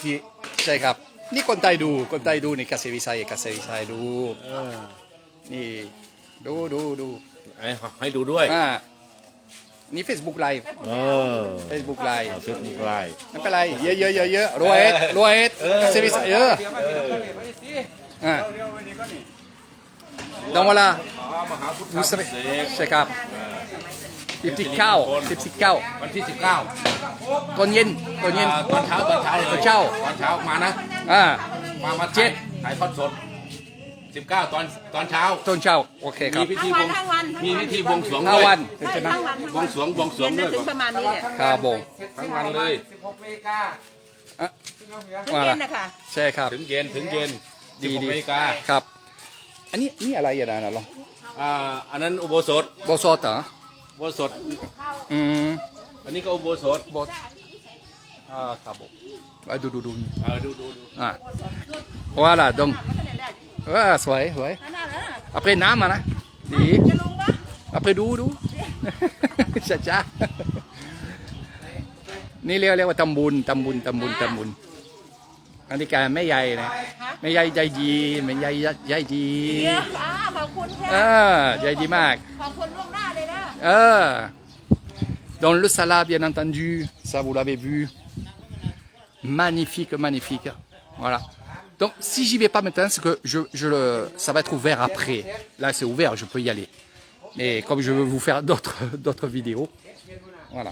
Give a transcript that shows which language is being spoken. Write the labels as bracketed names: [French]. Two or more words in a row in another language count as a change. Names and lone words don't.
[Thai] ใช่ครับนี่คนไทยดูในเกษตรวิสัยดูนี่ดู ให้ดูด้วย นี่ Facebook Live Facebook Live เฟซบุ๊กไลน์ ไม่เป็นไรเยอะรวยเกษตรวิสัย [French] Donc voilà, vous savez, c'est cap. [Thai] 19 วันที่ 19 ตอนเย็น ตอนเช้า ตอนเช้า มานะ มา เจ็ด ถ่ายทอดสด 19 ตอนเช้า ตอนเช้าโอเคค มี รับ พิธีบวง ทั้งวัน มีพิธีบวงสรวง ห้า ด้วย วัน ใช่ทั้งวัน บวงสรวงด้วย ถึงประมาณนี้แหละ ครับผม ทั้งวันเลย 16 นาฬิกา ถึงเย็นนะคะ ใช่ครับ ถึงเย็น16 นาฬิกา ครับ อันนี้นี่อะไรอ่ะนะลอง อันนั้นอุโบสถ โบสถเหรอ อุโบสถ อันนี้ก็อุโบสถ ครับผมดู ดู [French] voilà donc สวย [Thai] นั่นน่ะ après น้ำนะดี จะลงปะ après ดู ช้านี่เรียกว่าตำบุญอันนี้การแม่ใหญ่นะแม่ใหญ่ใจดีแม่ใหญ่ใจดี เดี๋ยวขอบคุณค่ะ ใจดีมาก ขอบคุณล่วงหน้าเลยนะ [French] Dans le salade, bien entendu, ça vous l'avez vu. Magnifique. Voilà. Donc si j'y vais pas maintenant, c'est que ça va être ouvert après. Là c'est ouvert, je peux y aller. Mais comme je veux vous faire d'autres vidéos, voilà.